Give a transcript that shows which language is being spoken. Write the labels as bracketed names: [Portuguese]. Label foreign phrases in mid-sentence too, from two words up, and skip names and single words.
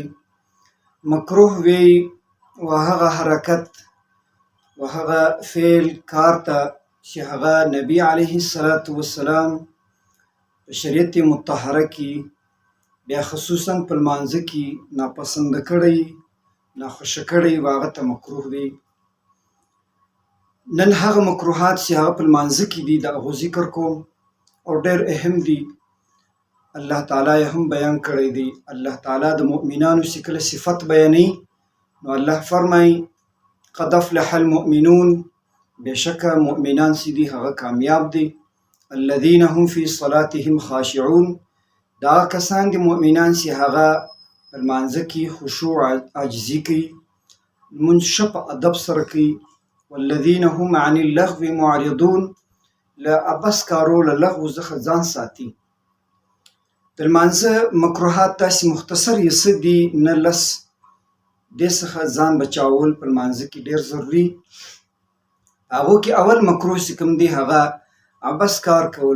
[Pashto] مکروه وی و هغه حرکت و هغه فعل کار ته چې هغه نبی [Arabic] علیه الصلاة والسلام [Pashto] په شریعت مطهره کې بیا خصوصا په لمانځه کې ناپسند کړی، ناخوښه کړی و هغه ته مکروه وی. نن هغه مکروهات چې هغه په لمانځه کې دي د هغو ذکر کوم او ډېر اهم دي. [Arabic] الله تعالی [Pashto] یې هم بیان کړی دی. [Arabic] الله تعالی [Pashto] د مؤمنانو چې کله صفت بیانوي نو الله فرمایي [Arabic] قد افلح المؤمنون، [Pashto] بېشکه مؤمنان چې دي هغه کامیاب دي. [Arabic] الذین هم فی صلاتهم خاشعون، [Pashto] دا کسان دي مؤمنان چې هغه په لمانځه کې خشوع عاجزي کوي، لمونځ ښه په ادب سره کوي. [Arabic] والذین هم عن اللغو معرضون، [Pashto] له عبث کارو له لغو څخه ځان ساتي. د لمانځه مکروهات داسې مختصر یې څه دي، نه لس. دې څخه ځان بچاول په لمانځه کې ډېر ضروري. هغو کې اول مکروه چې کوم دی هغه عبث کار کول.